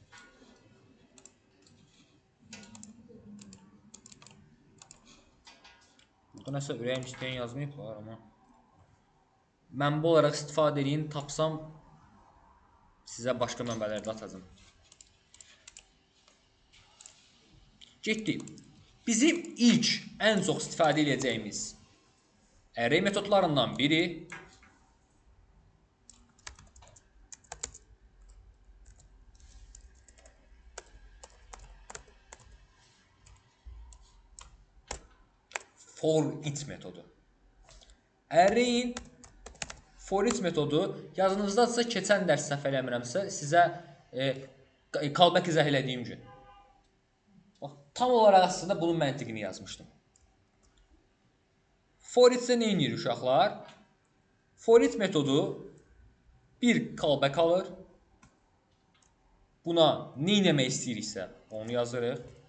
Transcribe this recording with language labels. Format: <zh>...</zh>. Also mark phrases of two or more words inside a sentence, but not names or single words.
<az>Burada nəsə ürəyim istəyən yazmayıblar, amma mənbə olaraq istifadə edin, tapsam sizə başqa mənbələrdə atacağım. Getdik. Bizim ilk ən çox istifadə edəcəyimiz array metodlarından biri</az> <en>for each</en> <az>metodu. Array'in</az> <en>for each</en> <az>metodu yazınızdadsa keçən dərs səhv eləmirəmsə sizə callback izah elədiyim gün. Tam olaraq aslında bunun məntiqini yazmışdım.</az> <en>For each-</en> <az>də nə edir uşaqlar?</az> <en>For each</en> <az>metodu bir callback alır. Buna nə etmək istəyiriksə onu yazırıq.</az>